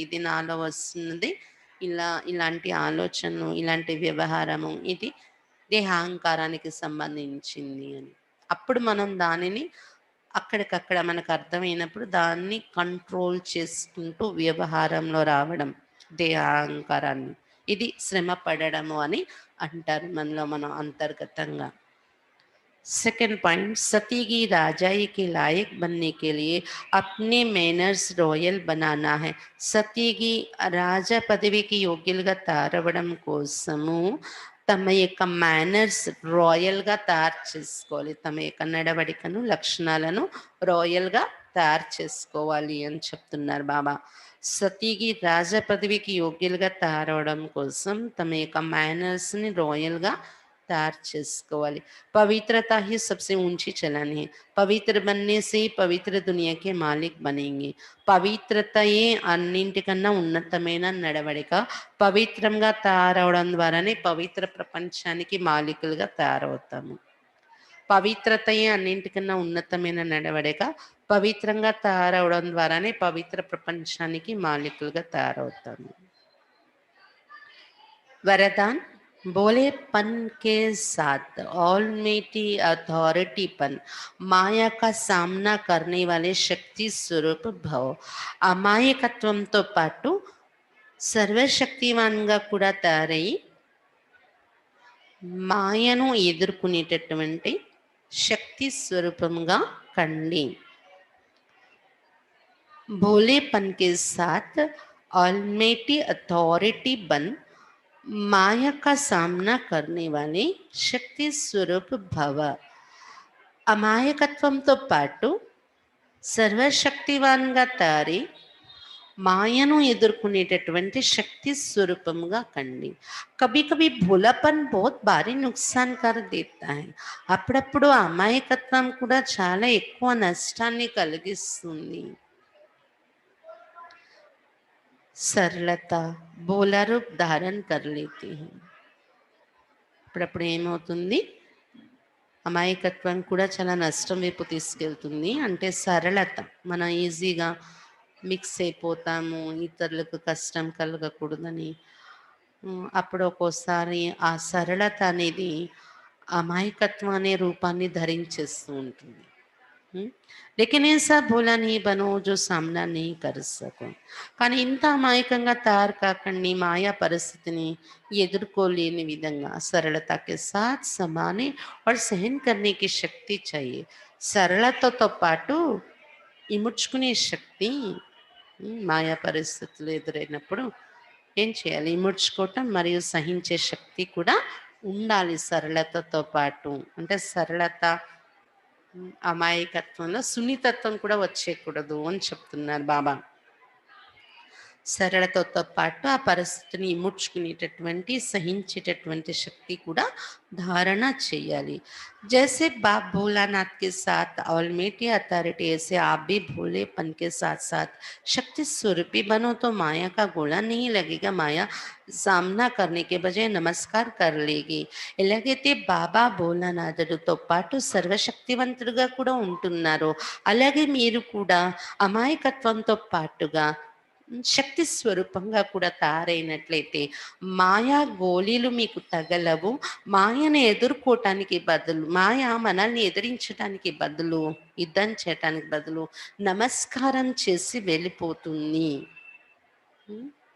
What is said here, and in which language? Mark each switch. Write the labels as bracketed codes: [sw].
[te] ఇది నాలో వస్తున్నది, ఇలాంటి ఆలోచనలు, ఇలాంటి వ్యవహారము, ఇది దేహాహంకారానికి సంబంధించింది అని. అప్పుడు మనం దానిని అక్కడికక్కడ మనకు అర్థమైనప్పుడు దాన్ని కంట్రోల్ చేసుకుంటూ వ్యవహారంలో రావడం, దేహాహంకారాన్ని. ఇది శ్రమ పడడము అని అంటారు మనలో మనం అంతర్గతంగా. [hi] सेकंड पॉइंट, सती की राजाई के लायक बनने के लिए अपने मैनर्स रॉयल बनाना है. [te] సతీకి రాజా పదవికి యోగ్యులుగా తయారవడం కోసము తమ యొక్క మేనర్స్ రాయల్గా తయారు చేసుకోవాలి. తమ యొక్క నడవడికను, లక్షణాలను రాయల్గా తయారు చేసుకోవాలి అని చెప్తున్నారు బాబా. సతీకి రాజా పదవికి యోగ్యులుగా తయారవడం కోసం తమ యొక్క మేనర్స్ని రాయల్గా तैयार చేసుకోవాలి. [hi] पवित्रता ही सबसे ऊंची चलन है. पवित्र बनने से पवित्र दुनिया के मालिक बनेंगे. [te] పవిత్రతయే అన్నింటికన్నా ఉన్నతమైన నడవడిక. పవిత్రంగా తయారవడం ద్వారానే పవిత్ర ప్రపంచానికి మాలికులుగా తయారవుతాము. పవిత్రతయే అన్నింటికన్నా ఉన్నతమైన నడవడిక. పవిత్రంగా తయారవడం ద్వారానే పవిత్ర ప్రపంచానికి మాలికులుగా తయారవుతాము. [hi] वरदान, भोलेपन के साथ ऑलमाइटी अथॉरिटीपन, माया का सामना करने वाले शक्ति स्वरूप भव. [te] అమాయకత్వంతో పాటు సర్వశక్తివాన్గా కూడా తయారై మాయను ఎదుర్కొనేటటువంటి శక్తి స్వరూపంగా కండి. [hi] भोलेपन के साथ ऑलमाइटी अथॉरिटी बन, माया का सामना करने वाले శక్తి స్వరూప్ భవ. [te] అమాయకత్వంతో పాటు సర్వశక్తివాన్గా తయారీ మాయను ఎదుర్కొనేటటువంటి శక్తి స్వరూపంగా కండి. [hi] కభీ కభీ భోలాపన్ బహుత్ భారీ నుక్సాన్ కర్ దేతా హై. [te] అప్పుడప్పుడు అమాయకత్వం కూడా చాలా ఎక్కువ నష్టాన్ని కలిగిస్తుంది. [hi] सरलता बोला रूप धारण कर लेती है. [te] అప్పుడప్పుడు ఏమవుతుంది, అమాయకత్వం కూడా చాలా నష్టం వైపు తీసుకెళ్తుంది. అంటే సరళత, మనం ఈజీగా మిక్స్ అయిపోతాము, ఇతరులకు కష్టం కలగకూడదని. అప్పుడు ఒక్కోసారి ఆ సరళత అనేది అమాయకత్వం అనే రూపాన్ని ధరించేస్తూ ఉంటుంది. హ్మ్. [hi] लेकिन ऐसा भोला नहीं बनो जो सामना नहीं कर सको. [te] కానీ ఇంత అమాయకంగా తయారు కాకండి మాయా పరిస్థితిని ఎదుర్కోలేని విధంగా [hi] सरलता के साथ समाने और सहन करने की शक्ति चाहिए. [te] సరళతతో పాటు ఇముడ్చుకునే శక్తి మాయా పరిస్థితులు ఎదురైనప్పుడు ఏం చేయాలి? ఇముడ్చుకోవటం మరియు సహించే శక్తి కూడా ఉండాలి సరళతతో పాటు. అంటే సరళత అమాయకత్వంలో సున్నితత్వం కూడా వచ్చేయకూడదు అని చెప్తున్నారు బాబా. సరళతతో పాటు ఆ పరిస్థితిని ఇముడ్చుకునేటటువంటి, సహించేటటువంటి శక్తి కూడా ధారణ చేయాలి. [hi] जैसे बाप भोलानाथ के साथ ऑलमाइटी अथॉरिटी ऐसे आप भी भोलेपन के साथ-साथ शक्ति स्वरूपी बनो तो माया का गोला नहीं लगेगा. माया सामना करने के बजाय नमस्कार कर लेगी. [te] ఎలాగైతే బాబా భోలానాథుడితో పాటు సర్వశక్తివంతుడుగా కూడా ఉంటున్నారో, అలాగే మీరు కూడా అమాయకత్వంతో పాటుగా శక్తి స్వరూపంగా కూడా తయారైనట్లయితే మాయా గోళీలు మీకు తగలవు. మాయను ఎదుర్కోవటానికి బదులు మాయ మనల్ని ఎదిరించటానికి బదులు, యుద్ధం చేయటానికి బదులు నమస్కారం చేసి వెళ్ళిపోతుంది. హ్మ్.